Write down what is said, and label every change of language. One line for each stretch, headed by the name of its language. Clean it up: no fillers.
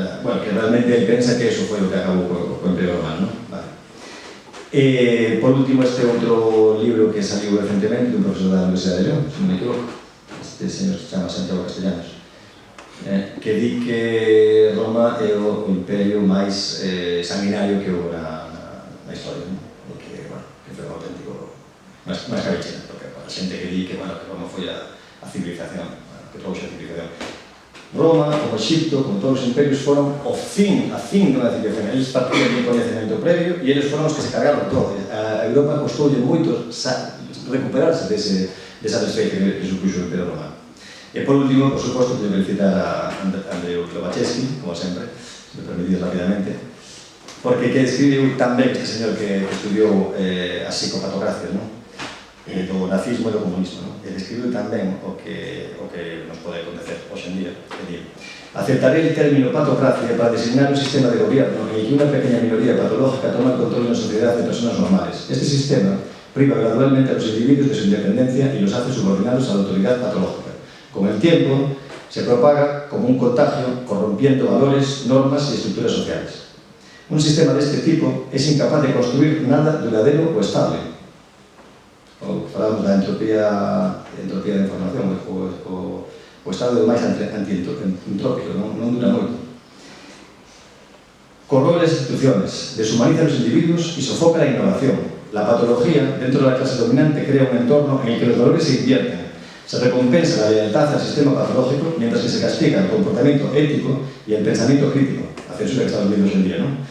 Galician: Bueno, que realmente ele pensa que eso foi o que acabou co Imperio Romano, non? Por último, este outro libro que saliu recentemente dun profesor da Universidade de León, se non me equivoco, este señor que se chama Santiago Castellanos, que di que Roma é o imperio máis sanguinario que houve na historia, e que, bueno, que foi un auténtico máis cabichena, porque a xente que di que, bueno, que Roma foi a civilización, que trouxe a civilización. Roma, como Egipto, como todos os imperios, foron a fin dunha civilización. Eles partiron de un coñecemento previo e eles foron os que se cargaron todo. A Europa costoulle moito recuperarse desa desfeita que supuxo o Imperio Romano. E por último, por suposto, teño que felicitar a Andrei Lobaczewski, como sempre, se me permitís rapidamente, porque que escribiu tamén este señor que estudiou a psicopatocracia, do nazismo e do comunismo. Ele escribiu tamén o que nos pode acontecer hoxe en día.
Spanish: Aceptaré el término patocracia para designar un sistema de gobierno en el que una pequeña minoría patológica toma el control de una sociedad de personas normales. Este sistema priva gradualmente a los individuos de su independencia y los hace subordinados a la autoridad patológica. Con el tiempo, se propaga como un contagio, corrompiendo valores, normas y estructuras sociales. Un sistema de este tipo es incapaz de construir nada duradero o estable.
Galician: Falamos da entropía de información, o estado máis antientrópico, non dura moito.
Spanish: Corroe las instituciones, deshumaniza a los individuos y sofoca la innovación. La patología, dentro de la clase dominante, crea un entorno en el que los valores se invierten. Se recompensa la lealtad al sistema patológico, mientras que se castiga el comportamiento ético y el pensamiento crítico, la censura que estamos viendo hoy en día, ¿no?